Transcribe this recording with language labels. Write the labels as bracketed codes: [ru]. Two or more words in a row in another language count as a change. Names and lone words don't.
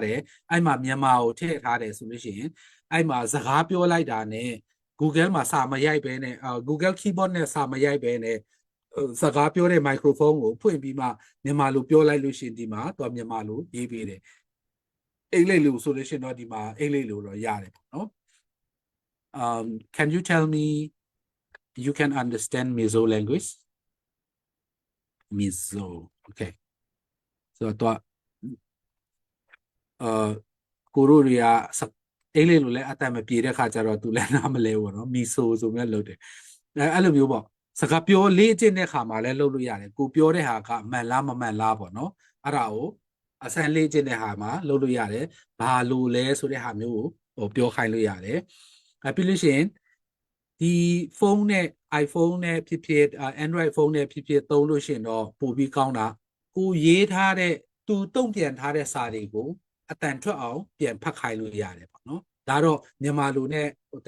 [my] တယ်အဲ့မှာမြန်မာကိုထည့်ထားတယ်ဆိုလို့ရှိရင်အဲ့မှာစကားပြောလိုက်တာနဲ့ Google မှာ စာမရိုက်ဘဲနဲ့Google keyboard နဲ့စာမရိုက်ဘဲနဲ့စကားပြောတဲ့ microphone ကိုဖွင့်ပြီးမှမြန်မာလိုပြောလိုက်လို့ရှိရင်ဒီမှာသူကမြန်မာလိုရေးပေးတယ်အင်္ဂလိပ်လိုဆိုလို့ရှိရင်တော့ဒီမှာအင်္ဂလိပ်လိုတော့ရတယ်ပေါ့နော် [en] can you tell me you can understand Mizo language Mizo okay so [my] တော့ကိုရိုရီးယား အင်္ဂလိပ်လိုလည်းအတတ်မပြေတဲ့ခါကျတော့သူလည်းနားမလဲဘူးနော်မီဆိုဆိုမြဲလုပ်တယ်အဲ့လိုမျိုးပေါ့စကားပြောလေးကျင့်တဲ့ခါမှာလည်း လုပ်လို့ရတယ်ကိုပြောတဲ့ဟာကမှန်လားမမှန်လားပေါ့နော်အဲ့ဒါကိုအစမ်းလေးကျင့်တဲ့ဟာမှာလုပ်လို့ရတယ်ဘာလို့လဲဆိုတဲ့ဟာမျိုးကိုဟိုပြောခိုင်းလို့ရတယ်ပြီးလို့ရှိရင်ဒီဖုန်းနဲ့ iPhone နဲ့ဖြစ်ဖြစ် Android ဖုန်းနဲ့ဖြစ်ဖြစ်သုံးလို့ရှိရင်တော့ပိုပြီးကောင်းတာကိုရေးထားတဲ့သူတုံ့ပြန်ထားတဲ့စာတွေကိုအတန်ထွက်အောင်ပြန်ဖတ်ခိုင်းလို့ရတယ်ပေါ့နော်ဒါတော့မြန်မာလိုနဲ့တ